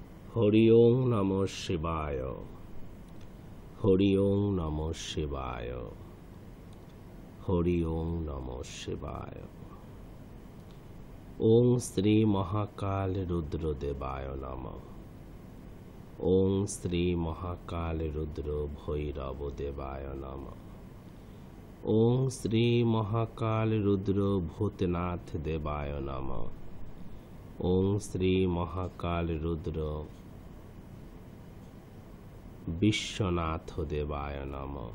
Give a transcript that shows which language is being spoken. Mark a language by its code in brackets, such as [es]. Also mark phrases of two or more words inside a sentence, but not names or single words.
[sa] হরি ওং নমঃ শিবায়। হরি ওং নমঃ শিবায়। হরি ওং নমঃ শিবায়। ওং শ্রী মহাকাল রুদ্রদেবায় নমঃ। ওং শ্রী মহাকাল রুদ্র ভৈরব দেবায় নমঃ। ওং শ্রী মহাকাল রুদ্র ভূতনাথ দেবায় নমঃ। ওং শ্রী মহাকাল রুদ্র বিশ্বনাথ দেবায় নমঃ।